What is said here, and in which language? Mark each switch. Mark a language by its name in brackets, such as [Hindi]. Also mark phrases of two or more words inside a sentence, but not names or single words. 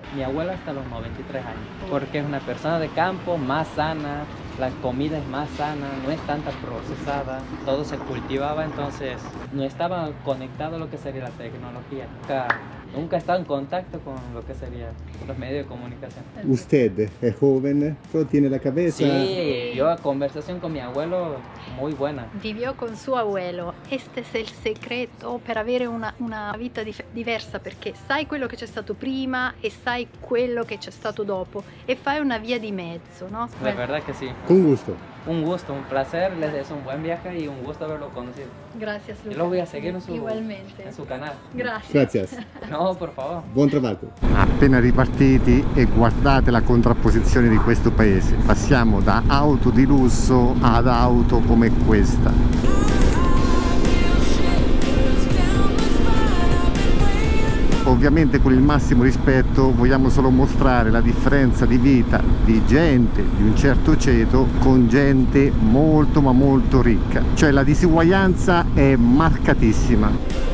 [Spanish] Mi abuela hasta los 93 años, porque es una persona de campo, más sana, la comida es más sana, no es tanta procesada, todo se cultivaba, entonces no estaba conectado a lo que sería la tecnología. Nunca estaba en contacto con lo que sería los medios de comunicación. Usted es joven, pero tiene la cabeza. Sí, yo conversación con mi abuelo muy buena. Vivió con suo abuelo. [Italian] Este è il segreto per avere una vita diversa, perché sai quello che c'è stato prima e sai quello che c'è stato dopo e fai una via di mezzo, no? [Spanish] De verdad que sí. Con gusto. Un gusto, un placer, les deseo un buen viaje y un gusto haberlo conocido. Gracias, Luca. Yo lo voy a seguir Igualmente. en su canal. Gracias. Gracias. No, por favor. Buon trabajo. [Italian] Appena ripartiti e guardate la contrapposizione di questo paese. Passiamo da auto di lusso ad auto come questa. Ovviamente con il massimo rispetto vogliamo solo mostrare la differenza di vita di gente di un certo ceto con gente molto ma molto ricca, cioè la disuguaglianza è marcatissima.